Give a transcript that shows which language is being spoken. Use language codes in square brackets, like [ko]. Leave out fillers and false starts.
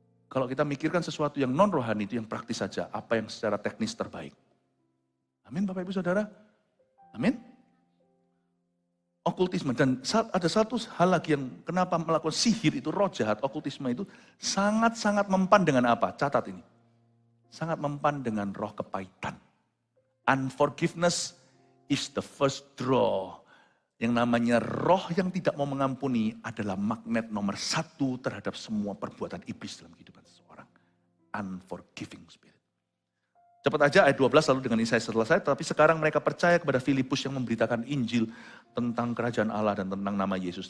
[id] Kalau kita mikirkan sesuatu yang non-rohani itu yang praktis saja. Apa yang secara teknis terbaik. Amin Bapak Ibu Saudara. Amin. Okultisme. Dan ada satu hal lagi yang kenapa melakukan sihir itu, roh jahat, okultisme itu sangat-sangat mempan dengan apa? Catat ini. Sangat mempan dengan roh kepahitan. [en] Unforgiveness is the first draw. [id] Yang namanya roh yang tidak mau mengampuni adalah magnet nomor 1 terhadap semua perbuatan iblis dalam kehidupan seseorang. [en] Unforgiving spirit. [id] Cepat aja ayat 12 lalu dengan ini saya selesai. Tapi sekarang mereka percaya kepada Filipus yang memberitakan Injil tentang kerajaan Allah dan tentang nama Yesus.